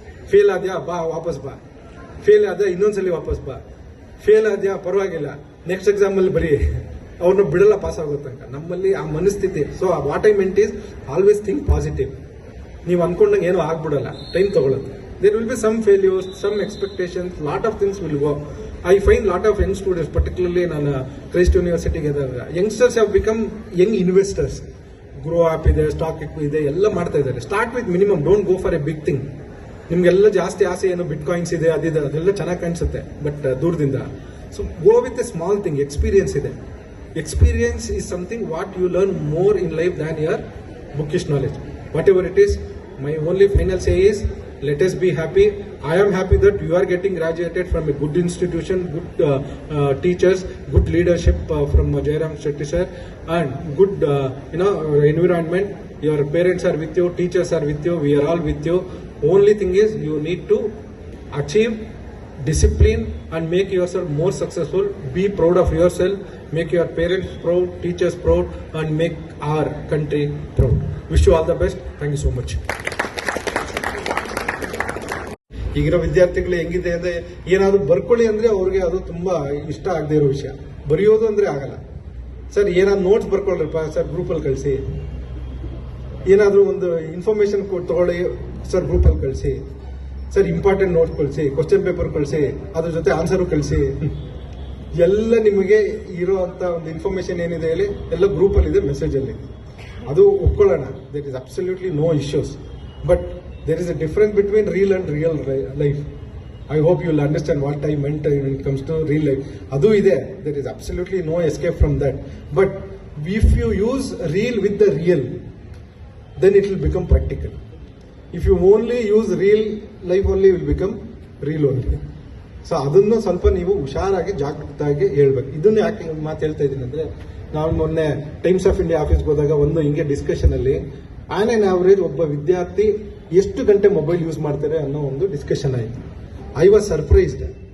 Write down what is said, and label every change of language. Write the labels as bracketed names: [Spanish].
[Kannada] Fail ಆದ್ಯಾ, ಬಾ ವಾಪಸ್ ಬಾ. ಫೇಲ್ ಆದ್ಯಾ, ಇನ್ನೊಂದ್ಸಲಿ ವಾಪಸ್ ಬಾ. ಫೇಲ್ ಆದ್ಯಾ, ಪರವಾಗಿಲ್ಲ, ನೆಕ್ಸ್ಟ್ ಎಕ್ಸಾಮ್ ಅಲ್ಲಿ ಬರೀ. ಅವ್ರನ್ನ ಬಿಡಲ್ಲ ಪಾಸ್ ಆಗೋ ತನಕ. ನಮ್ಮಲ್ಲಿ ಆ ಮನಸ್ಥಿತಿ. [English] So what I meant is always think positive. [Kannada] ನೀವು ಅನ್ಕೊಂಡಂಗೆ ಏನೋ ಆಗ್ಬಿಡಲ್ಲ, ಟೈಮ್ ತಗೊಳುತ್ತೆ. [English] There will be some failures, some expectations, lot of things will go. I find lot of young students, particularly in Christ University, youngsters have become young investors. Grow up [Kannada] ಇದೆ, stock ಇದೆ, ಎಲ್ಲ ಮಾಡ್ತಾ ಇದ್ದಾರೆ. [English] Start with minimum, don't go for a big thing. [Kannada] ನಿಮ್ಗೆಲ್ಲ ಜಾಸ್ತಿ ಆಸೆ ಏನು, ಬಿಟ್ coins ಇದೆ, ಅದಿದೆ, ಅದೆಲ್ಲ ಚೆನ್ನಾಗಿ ಕಾಣಿಸುತ್ತೆ, ಬಟ್ ದೂರದಿಂದ. [English] So go with a small thing. [Kannada] Experience ಇದೆ, [English] experience is something what you learn more in life than your bookish knowledge. Whatever it is, my only final say is, let us be happy. I am happy that you are getting graduated from a good institution, good teachers, good leadership from Jairam Shetty sir, and good environment. Your parents are with you, teachers are with you, we are all with you. Only thing is, you need to achieve discipline and make yourself more successful. Be proud of yourself, make your parents proud, teachers proud, and make our country proud. Wish you all the best. Thank you so much. [Kannada] ಈಗಿರೋ ವಿದ್ಯಾರ್ಥಿಗಳು ಹೆಂಗಿದೆ ಅಂದ್ರೆ, ಏನಾದ್ರು ಬರ್ಕೊಳ್ಳಿ ಅಂದ್ರೆ ಅವ್ರಿಗೆ ಅದು ತುಂಬಾ ಇಷ್ಟ ಆಗದೆ ಇರೋ ವಿಷಯ. ಬರೆಯೋದು ಅಂದ್ರೆ ಆಗಲ್ಲ. ಸರ್ ಏನಾದ್ರು ನೋಟ್ಸ್ ಬರ್ಕೊಳ್ರಪ್ಪ ಸರ್ ಗ್ರೂಪಲ್ಲಿ ಕಳಿಸಿ, ಏನಾದರೂ ಒಂದು ಇನ್ಫಾರ್ಮೇಶನ್ ತಗೊಳ್ಳಿ ಸರ್ ಗ್ರೂಪಲ್ಲಿ ಕಳಿಸಿ, ಸರ್ ಇಂಪಾರ್ಟೆಂಟ್ ನೋಟ್ಸ್ ಕಳಿಸಿ, ಕ್ವಶನ್ ಪೇಪರ್ ಕಳಿಸಿ, ಅದ್ರ ಜೊತೆ ಆನ್ಸರು ಕಳಿಸಿ. ಎಲ್ಲ ನಿಮಗೆ ಇರೋ ಅಂತ ಒಂದು ಇನ್ಫಾರ್ಮೇಶನ್ ಏನಿದೆ ಹೇಳಿ ಎಲ್ಲ ಗ್ರೂಪಲ್ಲಿ ಇದೆ, ಮೆಸೇಜಲ್ಲಿ. ಅದು ಒಪ್ಕೊಳ್ಳೋಣ, [English] There is absolutely no issues. But there is a difference between real and real life. I hope you will understand what I meant when it comes to real life. [Kannada] Adu ide, [English] there is absolutely no escape from that. But if you use real with the real, then it will become practical. If you only use real, life only will become real only. [Kannada] So ಅದನ್ನು ಸ್ವಲ್ಪ ನೀವು ಹುಷಾರಾಗಿ ಜಾಗೃತವಾಗಿ ಹೇಳ್ಬೇಕು. ಇದನ್ನು ಯಾಕೆ ಮಾತು ಹೇಳ್ತಾ ಇದ್ದೀನಿ ಅಂದ್ರೆ, ನಾವು ಮೊನ್ನೆ ಟೈಮ್ಸ್ ಆಫ್ ಇಂಡಿಯಾ ಆಫೀಸ್ಗೆ ಹೋದಾಗ ಒಂದು ಹಿಂಗೆ ಡಿಸ್ಕಷನ್ ಅಲ್ಲಿ ಆನ್ ಆನ್ ಆವರೇಜ್ ಒಬ್ಬ ವಿದ್ಯಾರ್ಥಿ ಎಷ್ಟು ಗಂಟೆ ಮೊಬೈಲ್ ಯೂಸ್ ಮಾಡ್ತಾರೆ ಅನ್ನೋ ಒಂದು ಡಿಸ್ಕಷನ್ ಆಯಿತು. [English] I was surprised.